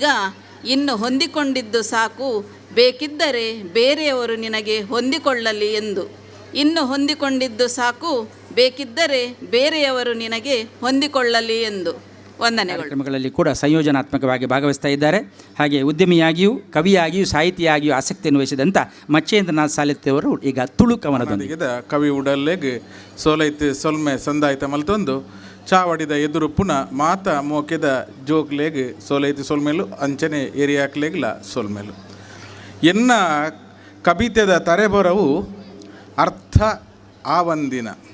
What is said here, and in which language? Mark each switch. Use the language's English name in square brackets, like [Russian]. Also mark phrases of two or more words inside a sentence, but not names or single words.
[Kannada] ಇನ್ನು ಹೊಂದಿಕೊಂಡಿದ್ದು ಸಾಕು, ಬೇಕಿದ್ದರೆ ಬೇರೆಯವರು ನಿನಗೆ ಹೊಂದಿಕೊಳ್ಳಲಿ ಎಂದು. ಇನ್ನು ಹೊಂದಿಕೊಂಡಿದ್ದು ಸಾಕು, ಬೇಕಿದ್ದರೆ ಬೇರೆಯವರು ನಿನಗೆ ಹೊಂದಿಕೊಳ್ಳಲಿ ಎಂದು. ವಂದನೆಗಳು. ಕಾರ್ಯಕ್ರಮಗಳಲ್ಲಿ ಕೂಡ ಸಂಯೋಜನಾತ್ಮಕವಾಗಿ ಭಾಗವಹಿಸ್ತಾ ಇದ್ದಾರೆ. ಹಾಗೆ ಉದ್ಯಮಿಯಾಗಿಯೂ ಕವಿಯಾಗಿಯೂ ಸಾಹಿತಿಯಾಗಿಯೂ ಆಸಕ್ತಿಯನ್ನು ವಹಿಸಿದಂಥ ಮಚ್ಚೇಂದ್ರನಾಥ್ ಸಾಲೆತ್ತಿಯವರು ಈಗ ತುಳು ಕವನದೊಂದಿಗೆ [Tulu] ಕವಿ ಉಡಲ್ಲೆಗ್ ಸೋಲೈತು ಸೊಲ್ಮೆ ಸಂದಾಯಿತ ಮಲ್ತೊಂದು ಚಾವಡಿದ ಎದುರು ಪುನಃ ಮಾತ ಮೋಕೆದ ಜೋಕ್ಲೆಗ್ ಸೋಲೈತು ಸೊಲ್ಮೇಲು ಅಂಚನೆ ಏರಿಯಾಕ್ಲೆಗ್ಲ ಸೊಲ್ಮೇಲು ಎನ್ನ ಕವಿತೆದ ತರೆಬೊರವು ಅರ್ಥ ಆವಂದಿನ